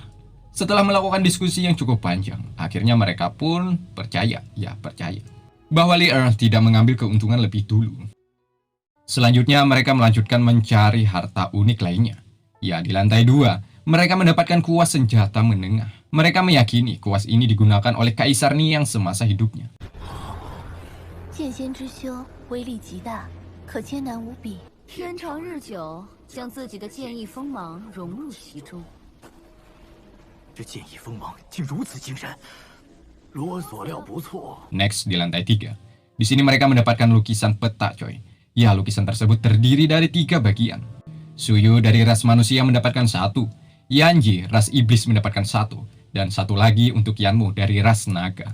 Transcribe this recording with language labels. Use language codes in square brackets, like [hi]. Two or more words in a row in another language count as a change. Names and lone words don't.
[id] Setelah melakukan diskusi yang cukup panjang, akhirnya mereka pun percaya. bahwa Li Er tidak mengambil keuntungan lebih dulu. Selanjutnya mereka melanjutkan mencari harta unik lainnya. Ya, di lantai 2, mereka mendapatkan kuas senjata menengah. Mereka meyakini kuas ini digunakan oleh Kaisar Niang semasa hidupnya. [zh] 剑仙之修威力极大，可艰难无比。天长日久，将自己的剑意锋芒融入其中。这剑意锋芒竟如此精深，如我所料不错。 [id] Next, di lantai 3. Di sini mereka mendapatkan lukisan peta, coy. Ya, lukisan tersebut terdiri dari 3 bagian. Suyu dari ras manusia mendapatkan 1, Yanji ras iblis mendapatkan 1, dan 1 lagi untuk Yanmu dari ras naga.